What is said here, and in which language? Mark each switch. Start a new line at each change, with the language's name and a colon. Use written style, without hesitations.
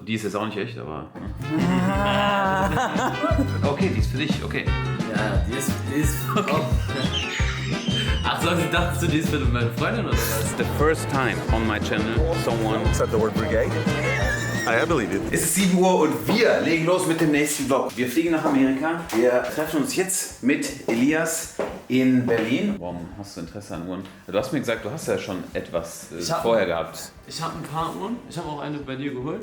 German: die ist jetzt auch nicht echt, aber... Okay, die ist für dich, okay. Ja, die ist okay. Auch. Ach so, dachtest du, die ist für meine Freundin oder was?
English: The first time on my channel someone... Said the word brigade. I believe it.
German: Es ist 7 Uhr und wir legen los mit dem nächsten Vlog. Wir fliegen nach Amerika. Wir treffen uns jetzt mit Elias in Berlin. Warum hast du Interesse an Uhren? Du hast mir gesagt, du hast ja schon etwas vorher gehabt. Ich habe ein paar Uhren. Ich habe auch eine bei dir geholt.